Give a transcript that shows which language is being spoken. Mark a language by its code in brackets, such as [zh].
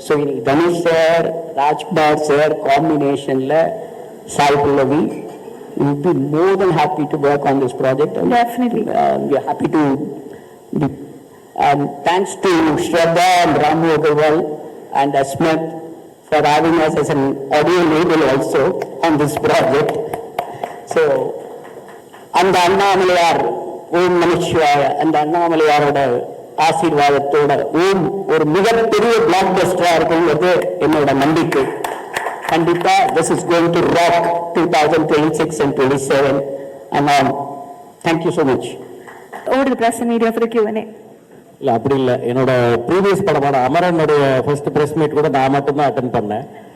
[en] So in Dhanush sir, Rajkumar sir combination la Sai Pallavi, we would be more than happy to work on this project. And, Definitely. We are happy to be. And thanks to Shraddha and Ramu Agarwal and Asmat for having us as an audio label also on this project. [ta] So, அந்த அண்ணாமலையார் ஓம் நமச்சிவாய அந்த அண்ணாமலையாரோட ஆசீர்வாதத்தோட ஓம் ஒரு மிகப்பெரிய black பஸ்டரா இருக்குங்கிறது என்னோட நம்பிக்கை. [en] கண்டிப்பா this is going to rock 2026 and 27 and on. Thank you so much. Over to the press and media for the Q&A. [ta] இல்ல அப்படி இல்ல, என்னோட ப்ரீவியஸ் படமான அமரனுடைய ஃபர்ஸ்ட் பிரஸ் மீட் கூட நான் மட்டும் தான் அட்டென்ட் பண்ணேன்.